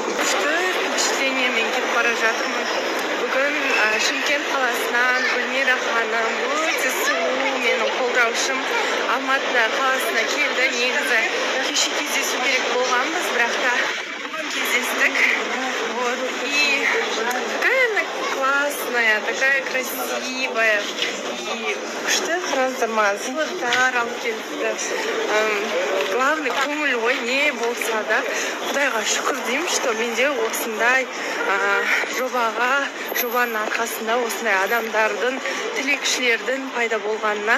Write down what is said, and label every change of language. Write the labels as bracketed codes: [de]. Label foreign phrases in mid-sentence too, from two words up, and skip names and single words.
[kk] Впечатлениемен кетіп бара жатырмын. Бүгін Шымкент қаласынан Гүлмира ханым өте сұлу менің қолдаушым Алматы қаласына келді. Негізі кеше кездесу керек болғанбыз, бірақ та бүгін кездестік. [ru] И такая она классная, такая красивая. [kk] И күшті қараңыздар маған сыйлықтар алып келді. Главный көңіл ғой, не болса да Құдайға шүкір деймін, что менде осындай жобаның арқасында осындай адамдардың, тілекшілердің пайда болғанына.